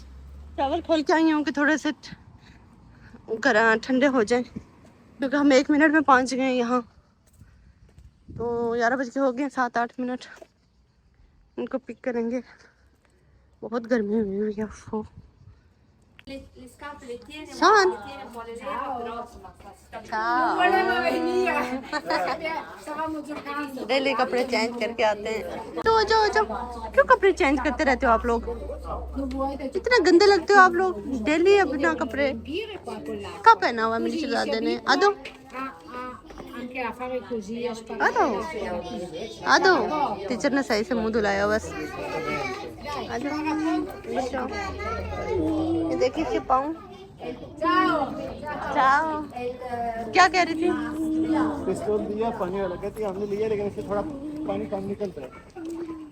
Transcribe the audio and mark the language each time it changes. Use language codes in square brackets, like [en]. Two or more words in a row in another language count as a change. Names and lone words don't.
[hi] चावल खोल के आई हूँ कि थोड़े से ठंडे हो जाए, क्योंकि हम 1 मिनट में पहुँच गए यहाँ। तो 11 बज के हो गए, 7-8 मिनट इनको पिक करेंगे। बहुत गर्मी हुई है। वो [it] Le scarpe le tiene, Son. ma le tiene un po' le leva, però insomma Ciao. non voleva venire. Stavamo giocando. [hi] डेली कपड़े चेंज करके आते हैं। तो जो क्यों कपड़े चेंज करते रहते हो आप लोग? इतना गंदे लगते हो आप लोग, डेली अपना कपड़े। कब पहना हुआ मेरी शहजादे ने? आदो [it] Anche a fare così, a [hi] आदो [it] sparare. [hi] आदो। टीचर ने सही से मुंह धुलाया बस। आदो बच्चों, ये देखिए इसके पाँव। चाओ। क्या कह रही थी? पिस्तौल दिया पानी वाला, कहती है हमने लिया लेकिन इससे थोड़ा पानी कम निकलता है।